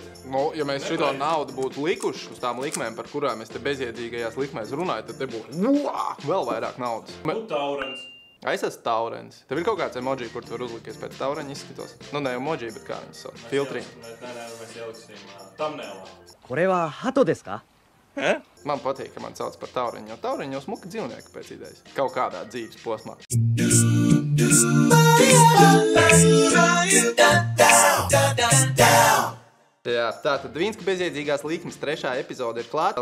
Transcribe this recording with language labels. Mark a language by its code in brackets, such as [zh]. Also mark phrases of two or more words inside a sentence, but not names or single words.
[lv] Nu, ja mēs šito naudu būtu likuši uz tām likmēm, par kurām es te bezjēdzīgajās likmēs runāju, tad te būtu vēl vairāk naudas. Nu, taurens. Es esmu taurens. Tev ir kaut kāds emoji, kur tu var uzlikies pēc taureņa izskatos? Nu, ne emoji, bet kā viņas sauc? Filtri. Nē, mēs ieliksim thumbnailā. [ja] これは鳩ですか? [lv] Man patīk, ka man sauc par tauriņu, jo tauriņu jau smuka dzīvnieki pēc idejas. Kaut kādā dzīves posmā. Jā, tātad Dvīnska bezjēdzīgās likmes 3. epizode ir klāta.